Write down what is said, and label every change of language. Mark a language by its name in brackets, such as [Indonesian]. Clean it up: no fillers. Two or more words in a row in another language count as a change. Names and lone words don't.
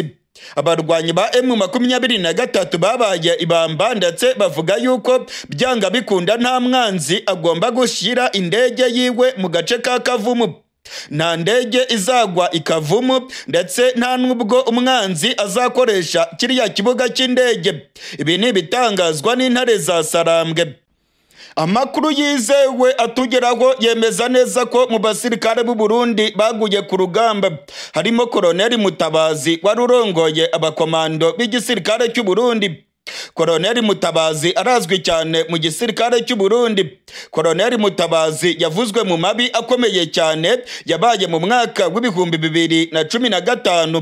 [Kinyarwanda] Abarwanyi ba M23 babaye ibamba ndetse bavuga yuko byanga bikunda nta mwanzi agomba gushyira indege yiwe mu gace ka Kavumu. Nta ndege izagwa ikavumu ndetse nta nubwo umwanzi azakoresha kiriya kibuga cy'indege. Ibi ni ibitangazwa n'intare za Sarambwe. Amakuru yizewe atugeraho yemeza neza ko mu basirikare b'u Burundi baguye ku rugamba harimo Koloneli Mutabazi wari urongoye abakomando b'igisirikare cy'u Burundi. Koloneli Mutabazi arazwi cyane mu gisirikare cy'u Burundi. Koloneli Mutabazi yavuzwe mu mabi akomeye cyane yabaye mu mwaka w'2015.